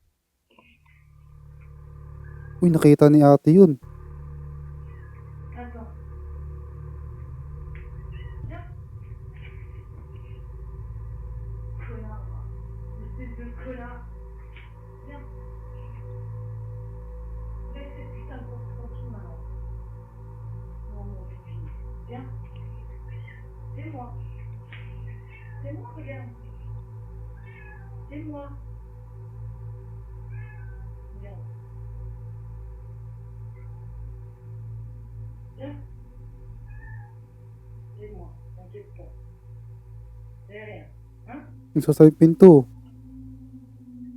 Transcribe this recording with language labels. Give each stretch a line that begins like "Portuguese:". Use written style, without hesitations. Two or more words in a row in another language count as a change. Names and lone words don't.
Filipino: Uy, nakita ni ate yun.
French: Attends. Viens. Connard. Espèce de connard. Viens. Laisse cette putain de porte tranquille maintenant. Non, mon pipi. Viens. C'est moi. C'est moi, regarde. C'est moi. Viens. Viens. C'est moi. T'inquiète pas. C'est rien. Hein?
Filipino: Yung sa pinto.